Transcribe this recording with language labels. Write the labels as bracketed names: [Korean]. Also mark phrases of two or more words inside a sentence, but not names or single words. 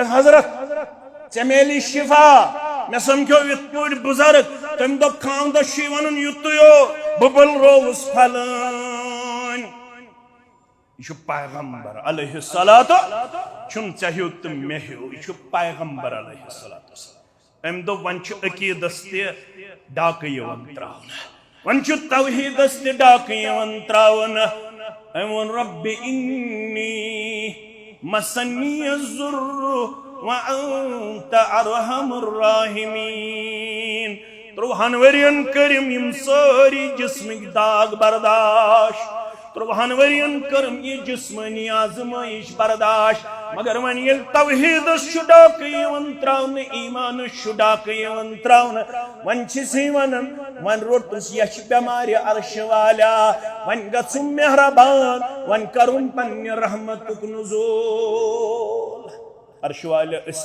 [Kashmiri] حضرت ژےٚ میلی شفا مےٚ سمکھیو یِتھ پٲٹھۍ بُزرگ تٔمۍ دوٚپ خاندر چھُے وَنُن یُتُے او بہٕ بُلرووُس پھلٲنۍ یہ چھُ پیغمبر [Arabic] علیہ الصلوۃ [Kashmiri] چھُنہٕ ژےٚ ہیوٗ تہٕ مےٚ ہیوٗ یہِ چھُ پیغمبر [Arabic] علیہ الصلوۃ [Kashmiri] أمۍ دوٚپ وۄنۍ چھُ عقیٖدس تہِ ڈاکہٕ یِوان تراونہٕ وۄنۍ چھُ توحیٖدس تہِ ڈاکہٕ یِوان تراونہٕ أمۍ ووٚن [Arabic] رب انی مسنی الضر وانت ارحم الراحمین [Kashmiri] 30 ؤرین کٔرِم یِم سٲری جسمٕکۍ داغ برداشت 30 ؤرین کٔرٕم یہِ جسمٲنی آزمٲیش برداشت مگر وۄنۍ ییٚلہِ توحیٖدس چھُ ڈاکہٕ یِوان تراونہٕ ایٖمانس چھُ ڈاکہٕ یِوان تراونہٕ وۄنۍ چھِسے وَنان وۄنۍ روٚٹُس یچھ بٮ۪مارِ عرشہِ والا وۄنۍ گژھُم مہربان وۄنۍ کرُن پننہِ رحمتُک نزول عرش والے أسۍ